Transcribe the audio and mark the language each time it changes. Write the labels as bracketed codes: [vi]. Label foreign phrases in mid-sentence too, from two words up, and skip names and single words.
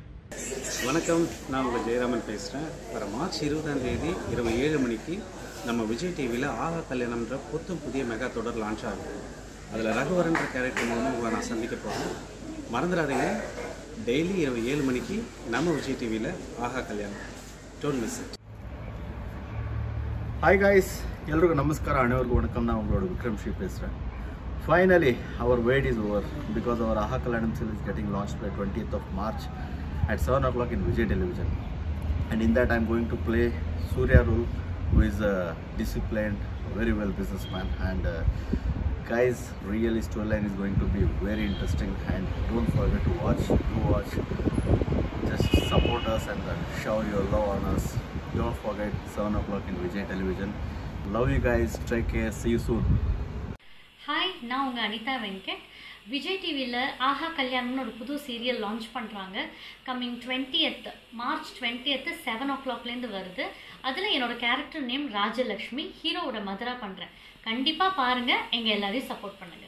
[ta] வணக்கம், நான் உங்கள் ஜெயராமன் பேசுகிறேன். வர மார்ச் 20 இரவு 7 மணிக்கு நம்ம விஜய் டிவியில் ஆஹா கல்யாணம்ன்ற புதிய மெகா தொடர் லான்ச் ஆகுது. அதில் ரகுவரன்ற கேரக்டர் மூலமாக உங்களை நான் சந்திக்க போகிறேன். மறந்துடாதீங்க, டெய்லி இரவு 7 மணிக்கு நம்ம விஜய் டிவியில் ஆஹா கல்யாணம். [en] don't miss it. hi guys, [kn] ಎಲ್ರಿಗೂ ನಮಸ್ಕಾರ. ಅಣ್ಣವ್ರಿಗೂ ವಣಕಂ. [ta] ನಾನು ಉங்களோட ವಿಕ್ರಮ್ ಶ್ರೀ பேசுகிறேன். [en] Finally, our wait is over because our Aha Kalyanam serial is getting launched by 20th of March at 7 o'clock in Vijay Television. And in that I am going to play Surya role, who is a disciplined, very well businessman. And guys, really storyline is going to be very interesting. And don't forget to watch. Do watch. Just support us and shower your love on us. Don't forget 7 o'clock in Vijay Television. Love you guys. Take care. See you soon. [ta] ஹாய், நான் உங்கள் அனிதா வெங்கட். விஜய் டிவியில் ஆஹா கல்யாணம்னு ஒரு புது [en] serial launch [ta] பண்ணுறாங்க. [en] coming 20th March [ta] 20 7 o'clockலேருந்து வருது. அதில் என்னோடய [en] character name [ta] ராஜலக்ஷ்மி. ஹீரோவோட மதரா பண்ணுறேன். கண்டிப்பாக பாருங்கள், எங்கள் எல்லாரையும் சப்போர்ட் பண்ணுங்கள்.